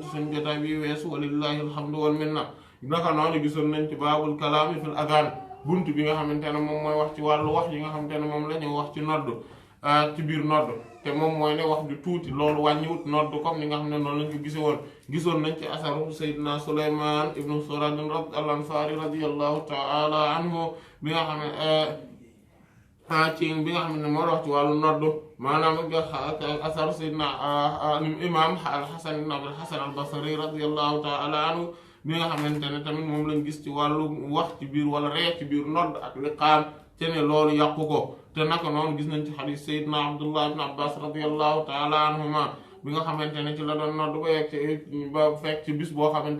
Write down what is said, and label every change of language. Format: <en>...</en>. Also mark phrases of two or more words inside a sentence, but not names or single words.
<wo>ci suñu jotaay bi weesu</wo> <ar>ولله الحمد والمنة</ar> <wo>naka noonu gisoon nañ ci</wo> <ar>باب الكلام في الأذان</ar> <wo>buntu bi nga xamante ne moom mooy wax ci wàllu wax yi nga xamante ne moom la ñu wax ci nodd ci biir nodd te moom mooy ne wax ju tuuti loolu wàññiwut nodd comme ni nga xam ne noonu lañ ko gise woon gisoon nañ ci asaru Seydina Sulaymaan ibnu Surad al-Ansari</wo> <ar>رضي الله تعالى عنه</ar> <wo>bi nga xam ne bi nga xam ne moo wax ci wàllu nodd maanaam asaru Seydina imam al-Hasan ibn Abil Hasan al-Basri</wo> <ar>رضي الله تعالى عنه</ar> <wo>bi nga xamante ne tamit moom lañ gis ci wàllu wax ci biir wala ree ci biir nodd ak liqaam te ne loolu yàqu ko te naka noonu gis nañ ci xadiis Seydina Abdullah ibn Abbas</wo> <ar>رضي الله تعالى عنهما</ar> <wo>bi nga xamante ne ci la doon nodd ba yegg ci ba fekk ci bis boo xamante</wo>